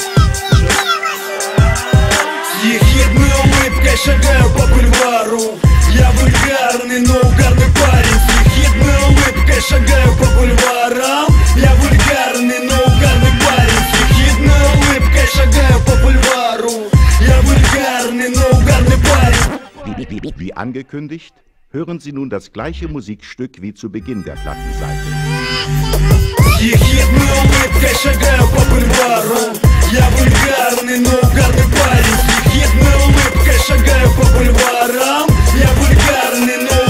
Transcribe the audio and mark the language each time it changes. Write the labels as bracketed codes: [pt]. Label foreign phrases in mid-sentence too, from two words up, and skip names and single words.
[ru] С ехидной улыбкой шагаю по бульвару. Я вульгарный, но угарный парень. С ехидной улыбкой шагаю по бульварам. Я вульгарный, но угарный парень. С ехидной улыбкой шагаю по бульвару. Я вульгарный, но угарный парень. [de] Wie angekündigt, hören Sie nun das gleiche Musikstück wie zu Beginn der Plattenseite. [ru] Ехидной улыбкой шагаю по бульвару. Я вульгарный, но угарный парень. С ехидной улыбкой шагаю по бульварам. Я вульгарный,